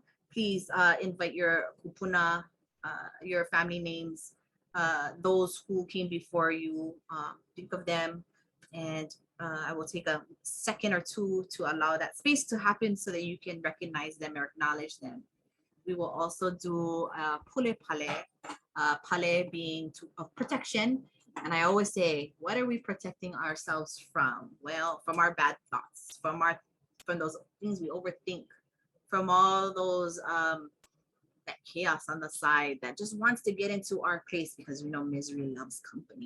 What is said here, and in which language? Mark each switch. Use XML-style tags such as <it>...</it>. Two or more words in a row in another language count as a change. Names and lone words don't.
<en>Please invite your kupuna, your family names, those who came before you, think of them, and I will take a second or two to allow that space to happen so that you can recognize them or acknowledge them. We will also do</en> <haw>pule pale,</haw> <en>pale being of protection. And I always say, what are we protecting ourselves from? Well, from our bad thoughts, from those things we overthink, from all those that chaos on the side that just wants to get into our place, because we know misery loves company.</en>